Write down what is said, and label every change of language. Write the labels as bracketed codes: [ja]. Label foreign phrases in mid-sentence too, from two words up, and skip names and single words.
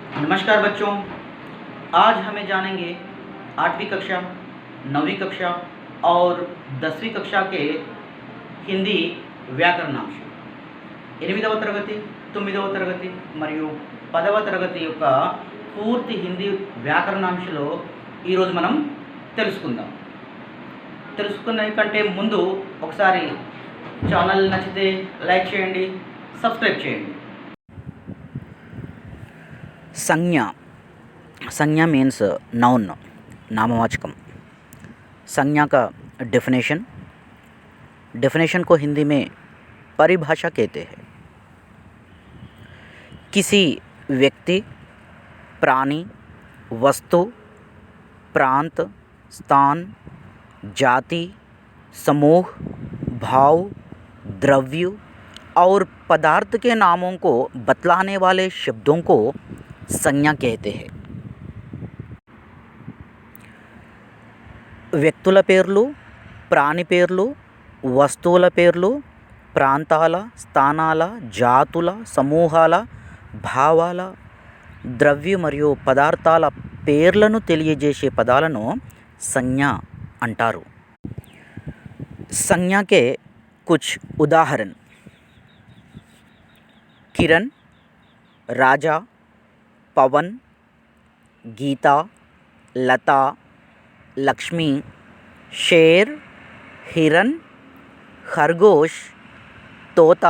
[hi] नमस्कार बच्चों। आज हमें जानेंगे 8वीं कक्षा, 9वीं कक्षा और 10वीं कक्षा के [te] హిందీ వ్యాకరణాంశం 8వ తరగతి, 9వ తరగతి మరియు 10వ తరగతి యొక్క పూర్తి హిందీ వ్యాకరణాంశంలో ఈరోజు మనం తెలుసుకునే కంటే ముందు ఒకసారి ఛానల్ నచ్చితే లైక్ చేయండి, సబ్స్క్రైబ్ చేయండి। [hi] संज्ञा [en] means noun, [hi] नामवाचकम। संज्ञा का डेफिनेशन को हिंदी में परिभाषा कहते हैं। किसी व्यक्ति, प्राणी, वस्तु, प्रांत, स्थान, जाति, समूह, भाव, द्रव्य और पदार्थ के नामों को बतलाने वाले शब्दों को संज्ञा कहते हैं। [te] వ్యక్తుల పేర్లు, ప్రాణి పేర్లు, వస్తువుల పేర్లు, ప్రాంతాల, స్థానాల, జాతుల, సమూహాల, భావాల, ద్రవ్య మరియు పదార్థాల పేర్లను తెలియజేసే పదాలను సంజ్ఞ అంటారు। [hi] संज्ञा के कुछ उदाहरण: किरण, राजा, पवन, गीता, लता, लक्ष्मी, शेर, हिरन, खरगोश, तोता,